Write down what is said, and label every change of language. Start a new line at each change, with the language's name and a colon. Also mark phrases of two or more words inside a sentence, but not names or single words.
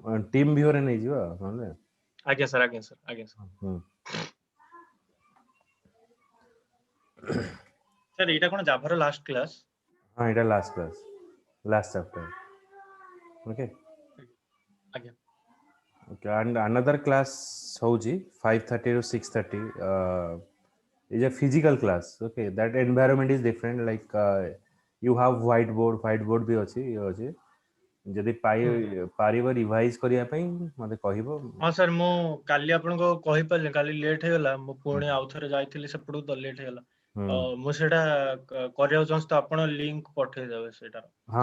Odia: ଟିମ୍ ଭିଉରେ ନେଇଯିବା ନହେଲେ। ଆଜ୍ଞା ସାର୍, ଆଜ୍ଞା ସାର୍, ଆଜ୍ଞା ସାର୍। ସାର୍ ଏଇଟା କଣ ଜାଭାର ଲାଷ୍ଟ କ୍ଲାସ୍? ହଁ ଏଇଟା
English: last class, last chapter.
Odia: ଓକେ। ଆଜ୍ଞା।
English: Okay, and another class ହଉଛି 5:30 to 6:30 is a physical class. Okay, that environment is different. Like you have whiteboard
Odia: ବି ଅଛି, ଇଏ ଅଛି। ଯଦି ପାରିବ ରିଭାଇଜ କରିବା ପାଇଁ ମତେ କହିବ। ହଁ ସାର୍, ମୁଁ କାଲି ଆପଣଙ୍କୁ କହିପାରିଲି, କାଲି ଲେଟ୍ ହେଇଗଲା, ମୁଁ ପୁଣି ଆଉଥରେ ଯାଇଥିଲି ସେପଟକୁ ତ ଲେଟ୍ ହେଇଗଲା। ମୁଁ ସେଇଟା କରିବାକୁ ଚାହୁଁଛି, ତ ଆପଣ ଲିଙ୍କ ପଠେଇଦେବେ ସେଇଟା। ହଁ